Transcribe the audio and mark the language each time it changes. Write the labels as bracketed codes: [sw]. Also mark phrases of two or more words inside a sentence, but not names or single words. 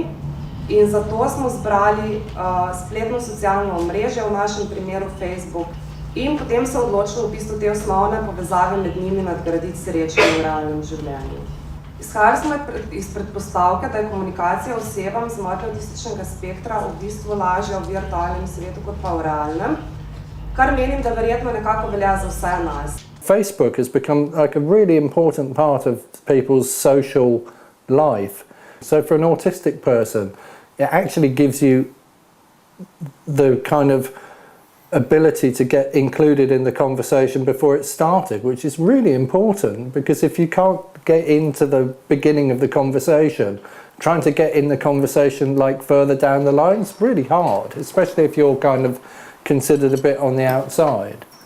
[sl] In zato smo zbrali spletno socialno omrežje, v našem primeru Facebook, in potem se odločili v bistvu te osnovne povezave med njimi nadgraditi srečo v realnem življenju. Izhajali smo iz predpostavke, da je komunikacija osebam z motnjo avtističnega spektra v bistvu lažja v virtualnem svetu kot pa v realnem, kar menim, da verjetno nekako velja za vse nas. [en] Facebook has become like a really important part of people's social life. So for an autistic person, it actually gives you the kind of ability to get included in the conversation before it started, which is really important, because if you can't get into the beginning of the conversation, trying to get in the conversation like further down the line is really hard, especially if you're kind of considered a bit on the outside.